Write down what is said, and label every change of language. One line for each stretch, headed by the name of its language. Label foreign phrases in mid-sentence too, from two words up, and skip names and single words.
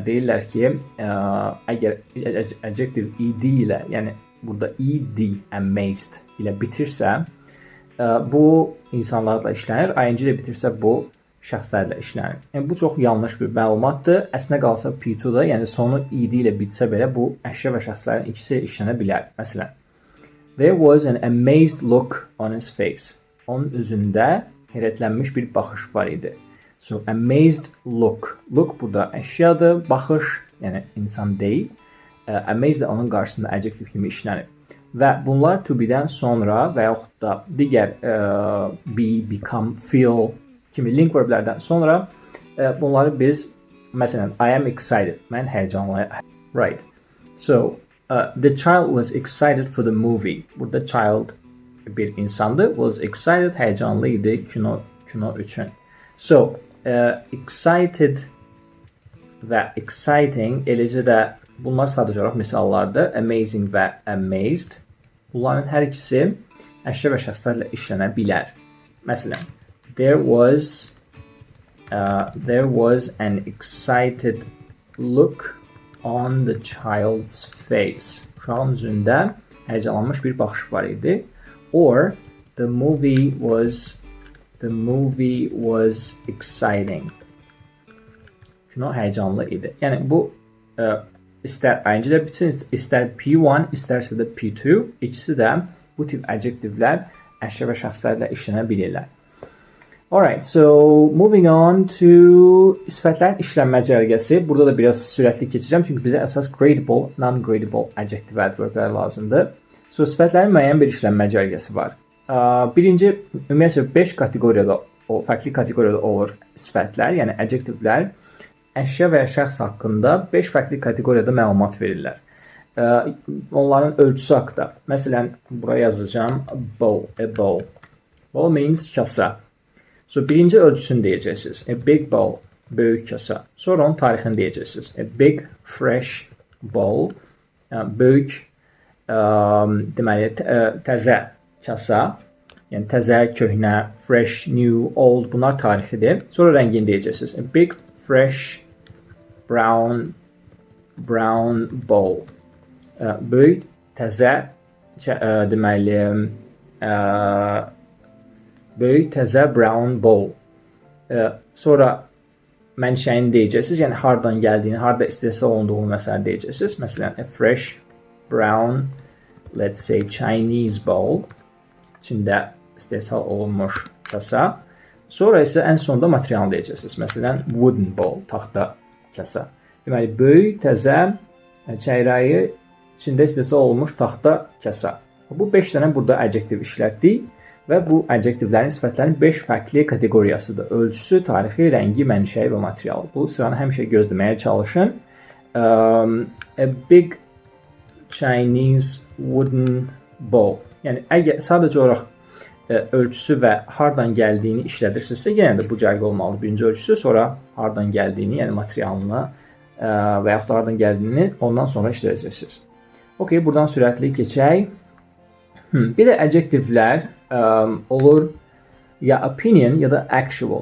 Azerbaijani: Deyirlər ki, əgər adjective ed ilə, yəni burada ed, amazed ilə bitirsə, bu insanlarla işlənir. ing ilə bitirsə, bu şəxslərlə işlənir. Yəni, bu çox yanlış bir məlumatdır. Əslinə qalsa P2-da, yəni sonu ed ilə bitsə belə, bu əşya və şəxslərin ikisi işlənə bilər. Məsələn,
English: there was an amazed look on his face.
Azerbaijani: Onun üzündə heyrətlənmiş bir baxış var idi.
English: So, amazed look.
Azerbaijani: Look burada əşyadır, baxış, yəni insan deyil. Amazed də onun qarşısında adjective kimi işlənir. Və bunlar
English: to be-dən
Azerbaijani: sonra və yaxud da digər be, become, feel kimi
English: link verblərdən
Azerbaijani: sonra bunları biz, məsələn,
English: I am excited.
Azerbaijani: Mən həyecanlıyam. Right.
English: So, the child was excited for the movie.
Azerbaijani: Burada child bir insandı.
English: Was excited,
Azerbaijani: həyecanlı idi kino üçün. So, excited və exciting eləcə də bunlar sadəcə olaraq misallardır. Amazing və amazed. Bunların hər ikisi əşya və şəxslərlə işlənə bilər. Məsələn,
English: there was an excited look on the child's face.
Azerbaijani: Uşağın üzündə həyecanlanmış bir baxış var idi.
English: Or the movie was exciting.
Azerbaijani: Kino həyecanlı idi. Yəni bu istər ing ilə bitsin, istər P1, istərsə də P2, ikisi də bu tip adjektivlər əşya və şəxslərlə işlənə bilirlər.
English: Alright, so moving on to
Azerbaijani: sifətlərin işlənmə cərgəsi. Burada da biraz sürətli keçəcəm, çünki bizə əsas
English: gradable, non-gradable adjective adverblər
Azerbaijani: lazımdır. So, sifətlərin müəyyən bir işlənmə cərgəsi var. Birinci, ümumiyyətlə 5 kateqoriyada, fərqli kateqoriyada olur sifətlər, yəni adjectivelər. Əşya və ya şəxs haqqında 5 fərqli kateqoriyada məlumat verirlər. Onların ölçüsü haqqında. Məsələn, buraya yazacağım
English: bowl, a bowl. Bowl means kasa.
Azerbaijani: So, birinci ölçüsünü deyəcəksiniz.
English: A big bowl,
Azerbaijani: böyük kasa. Sonra onun tarixini deyəcəksiniz.
English: A big fresh bowl,
Azerbaijani: böyük deməli, təzə kasa, yəni təzə, köhnə,
English: fresh, new, old,
Azerbaijani: bunlar tarixidir. Sonra rəngini deyəcəksiniz.
English: A big, fresh, brown bowl.
Azerbaijani: Böyük, təzə, deməli, böyük, təzə,
English: brown bowl.
Azerbaijani: Sonra mənşəyini deyəcəksiniz, yəni hardan gəldiyini, harada istehsal olunduğunu məsələn deyəcəksiniz. Məsələn,
English: a fresh, brown, let's say Chinese bowl,
Azerbaijani: içində istehsal olunmuş kasa. Sonra isə ən sonda materialını deyəcəksiniz. Məsələn,
English: wooden bowl,
Azerbaijani: taxta kasa. Deməli, böyük, təzə, çəyrəyi içində istehsal olunmuş taxta kasa. Bu 5 dənə burada adjektiv işlətdik və bu adjektivlərin, sifətlərin 5 fərqli kateqoriyasıdır. Ölçüsü, tarixi, rəngi, mənşəyi və materialı. Bu sıranı həmişə gözləməyə çalışın.
English: A big Chinese wooden bowl.
Azerbaijani: Yəni, əgər sadəcə olaraq ölçüsü və hardan gəldiyini işlədirsinizsə, yenə də bu cərgə olmalıdır. Birinci ölçüsü, sonra hardan gəldiyini, yəni materialını və yaxud da hardan gəldiyini ondan sonra işlədəcəksiniz. Okay, buradan sürətli keçək. Bir də adjektivlər olur ya opinion ya da actual.